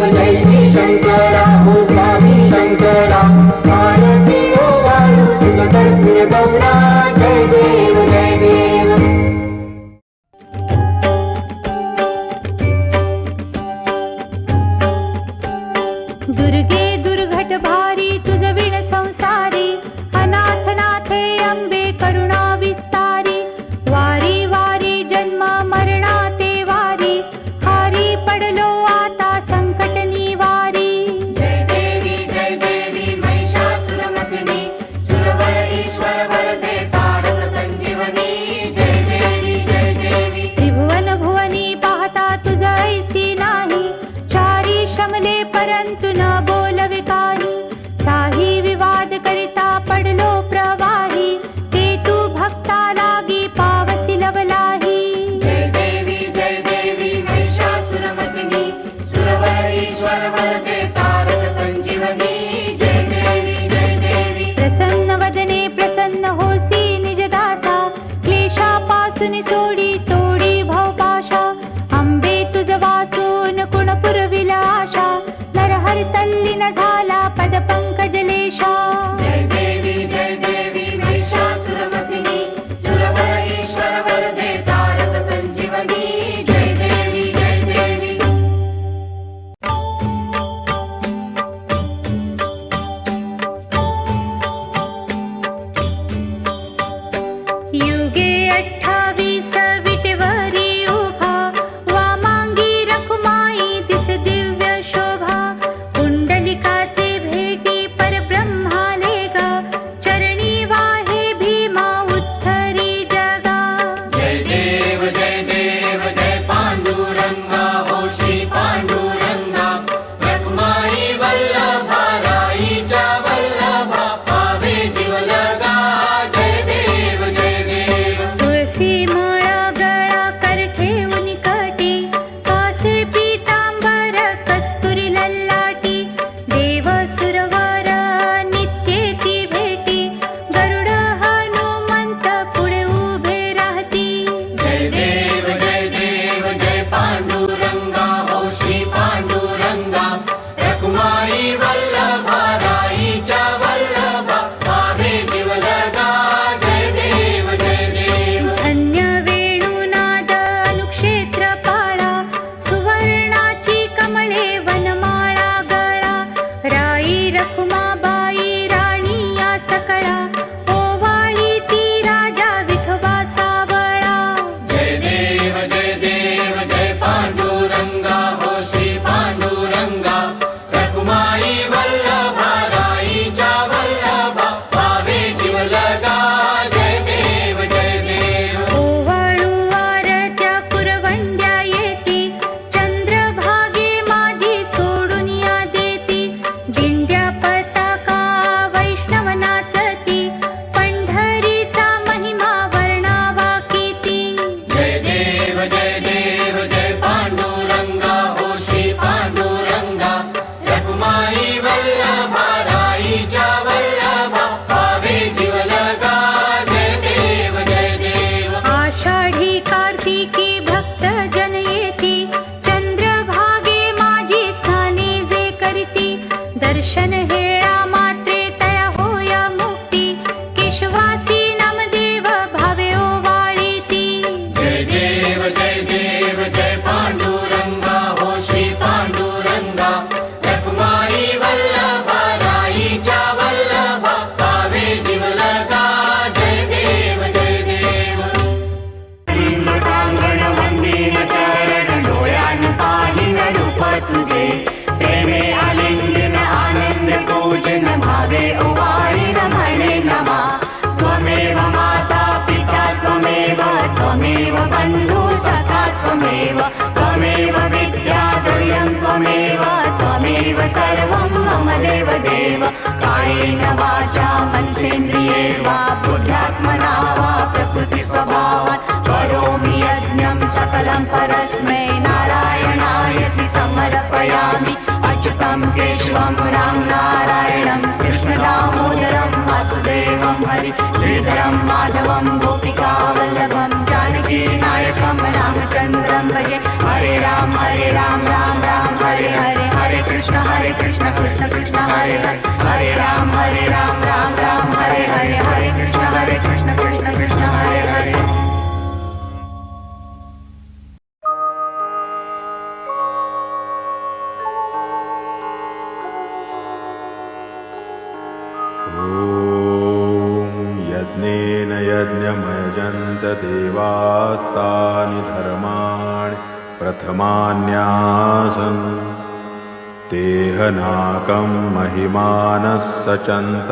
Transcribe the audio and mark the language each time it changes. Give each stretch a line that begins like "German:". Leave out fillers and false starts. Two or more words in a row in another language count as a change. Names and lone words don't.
Marathi: जय श्री शंकरा हो स्वामी शंकरा आरती ओ वाळू तुझ कर्पूर गौरा जय देव दुर्गे दुर्घट भारी तुझ विण संसारी अनाथ नाथे अंबे करुणा विस्तारी वारी वारी जन्म मरणा ते वारी हारी पडलो आता संकट निवारी जय देवी महिषासुरमर्दिनी सुरवर ईश्वर वरदे तारक संजीवनी जय देवी त्रिभुवन भुवनी पाहता तुझ ऐसी नाही चारी श्रमले परंतु न बोलवे काही साही विवाद करिता पडलो प्रवाही ते तू भक्ता लागी पावसी लवलाही जय देवी महिषासुरमर्दिनी सुरवर ईश्वर वरदे तारक संजीवनी जय देवी प्रसन्न वदने प्रसन्न होसी निज दासा क्लेशा पासून सोडी तोडी भवपाशा अंबे तुझ वाचून कुण पुरविला आशा नरहर तल्लीन झाला पद पंकजलेशा जय देवी महिषासुरमर्दिनी सुरवर ईश्वर वरदे तारक संजीवनी जय देवी युगे 28 विटेवरी उभा वामांगी रखुमाई दिस दिव्य शोभा कुंडलिकाचे भेटी परब्रह्माले गा चरणी वाहे भीमा उत्तरी जगा जय देव जय पांडुरंगा हो श्री पांडुरंगा रखमाई वल्लभा राईच्या वल्लभा पावे जीव लगा जय देव तुळसी माळा गळा कर ठेवून कटी कासे पीतांबर कस्तुरी लल्लाटी देव सुरवर नित्ये ती भेटी गरुड हनुमंत पुढे उभे राहती जय देव जय पांडुरंगा हो श्री पांडुरंगा रखमाई वल्लभा राईच्या वल्लभा पावे जीव लगा जय देव धन्य वेणुनाद अनुक्षेत्र पाळा सुवर्णाची कमळे वनमाळा गळा राई रखुमाबाई राणी या सकळा ओवाळी ती राजा विठोबा सावळा जय देव जय पांडुरंगा हो श्री पांडुरंगा रखमाई वल्लभा राईच्या वल्लभा पावे जीव लगा जय देव ओवाळू वारत्या कुरवंड्या येती चंद्रभागे माझी सोडून या देती दिंड्या पताका वैष्णव नाचती पंढरीचा महिमा वर्णावा किती जय देव जय पांडुरंगा हो श्री पांडुरंगा रखमाई वल्लभा राईच्या वल्लभा पावे जीव लगा जय देव आषाढी कार्तिकी भक्त जन येती चंद्रभागे माझी स्थाने जे करती दर्शन हेळा मात्रे तया होया मुक्ती केशवासी नामदेव भावे ओवाळीती जय देव जय पांडुरंगा हो श्री पांडुरंगा रखमाई वल्लभा राईच्या वल्लभा पावे जीव लगा जय देव लिंगटांगण वंदीन चरण डोळ्यान पाहिन रूप तुझे प्रेमे आलिंगन आनंद पूजन भावे ओवाळीन म्हणे नमा
Sanskrit: त्वमेव माता पिता त्वमेव बंधु सखा त्वमेव विद्या द्रव्यं त्वमेव सर्वं मम देव कायेन वाचा मनसेन्द्रिये वा बुद्ध्यात्मना वा प्रकृति स्वभावात् करोमि यज्ञं सकलं परस्मै नारायणायति समर्पयामि अच्युतं केशवं राम नारायणं कृष्ण दामोदरं वासुदेवं हरि श्रीधरं माधवं गोपिका वल्लभं जानकी नायकं रामचन्द्रं भजे हरे राम राम राम हरे हरे कृष्ण कृष्ण कृष्ण हरे हरे राम राम राम हरे हरे कृष्ण कृष्ण कृष्ण हरे हरे यज्ञेन यज्ञमयजन्त देवास्तानि धर्माणि प्रथमान्यासन् तेहनाकं महिमानः सचन्त